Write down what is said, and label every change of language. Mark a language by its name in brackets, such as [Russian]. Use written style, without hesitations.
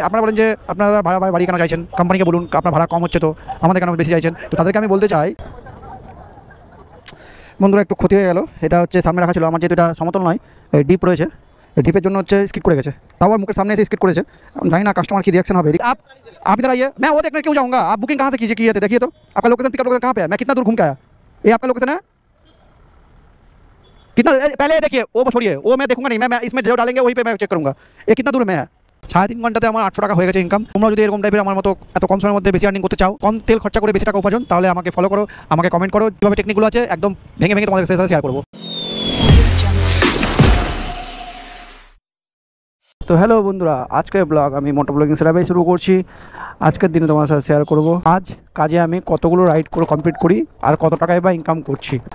[Bangla] আপনারা বলেন যে আপনারা বাড়ি কেন চাইছেন, কোম্পানিকে বলুন আপনার ভাড়া কম হচ্ছে, তো আমাদের কেন বেশি চাইছেন। তো তাদেরকে আমি বলতে চাই, বন্ধুরা একটু ক্ষতি হয়ে গেল। এটা হচ্ছে সামনে রাখা ছিল, আমার যেহেতু এটা সমতল নয়, ডিপ রয়েছে, ডিপের জন্য হচ্ছে স্কিড করে গেছে। তাও আর মুখের সামনে এসে স্কিড করেছে, জানি না কাস্টমার কি रिएक्शन হবে। [Hindi] आप इधर आइए, मैं वो देखने क्यों जाऊँगा, आप बुकिंग कहाँ से किए थे, देखिए तो आपका लोकेशन पिकअप लोकेशन कहाँ पे है, मैं कितना दूर घूम के आया, ये आपका लोकेशन है कितना, पहले देखिए वो छोड़िए, वो मैं देखूंगा नहीं, मैं इसमें जो डालेंगे वहीं पे मैं चेक करूँगा ये कितना दूर में है। [Bangla] 3.5 ঘন্টাতে আমার 800 টাকা হয়ে গেছে ইনকাম। তোমরা যদি এরকম টাইপের আমার মতো এত কম সময়ের মধ্যে বেশি আর্নিং করতে চাও, কম তেল খরচা করে বেশি টাকা উপার্জন, তাহলে আমাকে ফলো করো, আমাকে কমেন্ট করো, যেভাবে টেকনিকগুলো আছে একদম ভেঙে ভেঙে তোমাদের সাথে শেয়ার করবো। তো হ্যালো বন্ধুরা, আজকের ব্লগ আমি মোটো ব্লগিং সেটআপে শুরু করছি। আজকের দিনে তোমার সাথে শেয়ার করব আজ কাজে আমি কতগুলো রাইড করে কমপ্লিট করি আর কত টাকায় বা ইনকাম করছি।